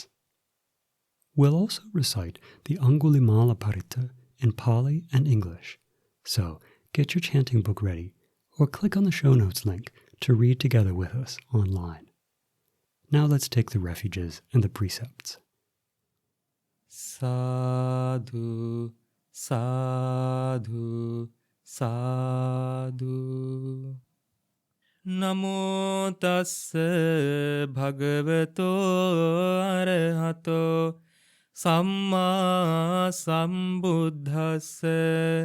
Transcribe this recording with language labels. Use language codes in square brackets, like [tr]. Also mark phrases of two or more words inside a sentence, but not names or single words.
[en] We'll also recite the Angulimala Paritta in Pali and English, so get your chanting book ready or click on the show notes link to read together with us online. Now let's take the refuges and the precepts. [pi] Sadhu, sadhu, sadhu. Namo tassa bhagavato arahato samma sambuddhassa.